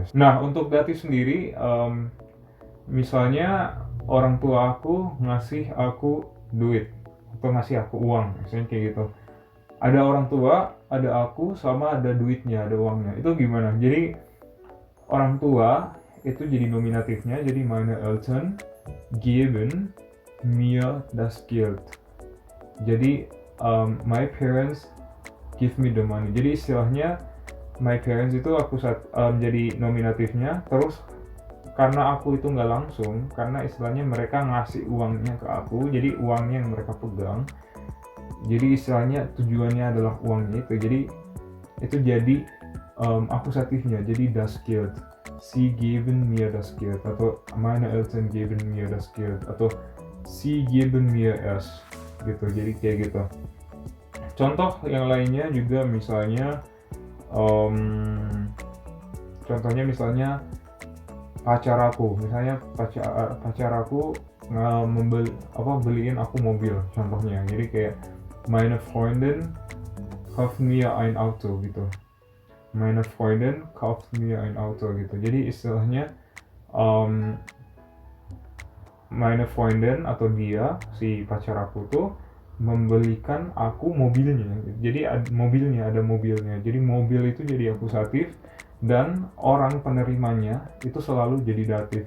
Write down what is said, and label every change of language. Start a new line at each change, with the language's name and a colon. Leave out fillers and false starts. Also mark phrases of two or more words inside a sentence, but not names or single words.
Indonesian: Nah, untuk datif sendiri, misalnya orang tua aku ngasih aku duit atau ngasih aku uang, misalnya kayak gitu. Ada orang tua, ada aku, sama ada duitnya, ada uangnya. Itu gimana? Jadi orang tua itu jadi nominatifnya, jadi
German: meine Eltern geben mir das Geld.
English: Jadi my parents give me the money.
Indonesian: Jadi istilahnya
English: my parents
Indonesian: itu aku jadi nominatifnya, terus karena aku itu nggak langsung, karena istilahnya mereka ngasih uangnya ke aku, jadi uangnya yang mereka pegang. Jadi istilahnya tujuannya adalah uangnya itu. Jadi itu jadi akusatifnya, jadi
German: das Geld. Sie geben mir das Geld, atau meine Eltern geben mir das Geld, atau sie geben mir es,
Indonesian: gitu. Jadi kayak gitu. Contoh yang lainnya juga misalnya, contohnya misalnya pacar aku beliin aku mobil, contohnya. Jadi kayak
German: meine Freundin kauft mir ein Auto gitu. Meine Freundin kauft mir ein Auto gitu.
Indonesian: Jadi istilahnya
German: meine Freundin
Indonesian: atau dia, si pacar aku tuh membelikan aku mobilnya. Jadi ada mobilnya. Jadi mobil itu jadi akusatif dan orang penerimanya itu selalu jadi datif.